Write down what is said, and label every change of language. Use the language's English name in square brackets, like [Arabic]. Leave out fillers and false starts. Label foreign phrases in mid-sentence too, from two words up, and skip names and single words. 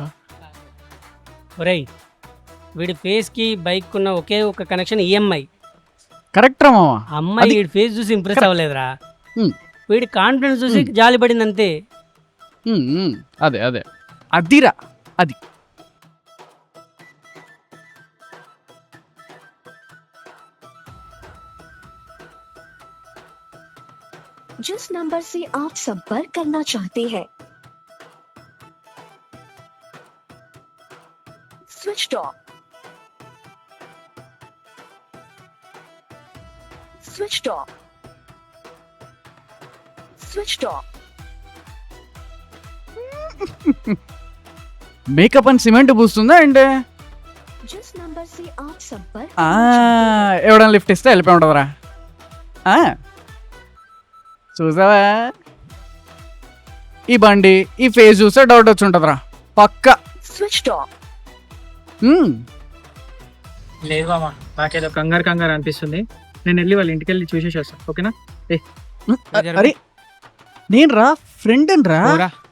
[Telugu] ఒరేయ్, వీడి ఫేస్కి బైక్ ఉన్న ఒకే ఒక కనెక్షన్ ఈఎంఐ. కరెక్ట్ రా మామ. అమ్మాయి అది- వీడి ఫేస్ చూసి ఇంప్రెస్ అవ్వలేదురా. హ్మ్. వీడి కాన్ఫిడెన్స్ చూసి జాలి పడింది అంతే. అదే అదే అదిరా అది. [Hindi] जिस नंबर से आप संपर्क करना चाहते हैं [English] switch off. switch off. switch off. [Telugu] మేకప్ అని సిమెంట్ పూస్తుందా ఏంటి? [Hindi] जिस नंबर से आप संपर्क [Telugu] ఎవడన్నా లిఫ్ట్ ఇస్తే వెళ్ళిపోయి ఉంటుందిరా. చూసావా, ఈ బండి ఈ ఫేస్ చూస్తే డౌట్ వచ్చి ఉంటుందిరా పక్కా. [English] switch off. [Telugu] లేదు మామ, నాకేదో కంగారు అనిపిస్తుంది. నేను వెళ్ళి వాళ్ళ ఇంటికి వెళ్ళి చూసేసి వస్తాను, ఓకేనా? అరే నేను రా ఫ్రెండ్ రా. పోరా.